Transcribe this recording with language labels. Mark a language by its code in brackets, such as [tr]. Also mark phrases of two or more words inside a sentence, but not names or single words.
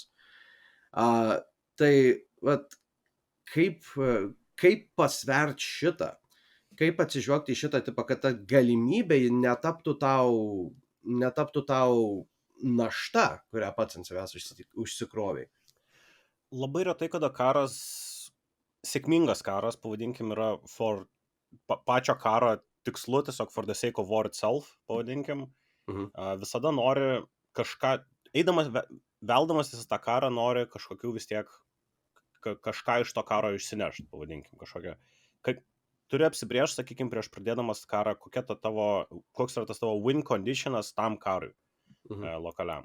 [lt] Tai vat, kaip pasvert šitą, kaip atsižvelgti į šitą tipą, kad ta galimybė netaptų tau našta, kurią pats ant savęs užsikroviai. Labai retai, kada karas, sėkmingas karas, pavadinkim, yra pačio karo tikslu, tiesiog [en] for the sake of war itself, [lt] pavadinkim. Visada nori kažką, veldamas į tą karą, nori kažkokių vis tiek, kažką iš to karo išsinešti, pavadinkim, kažkokią. Turi apsibrėžti, sakykime, prieš pradėdamas karą, koks yra tas tavo [en] win conditionas [lt] tam karui lokaliam.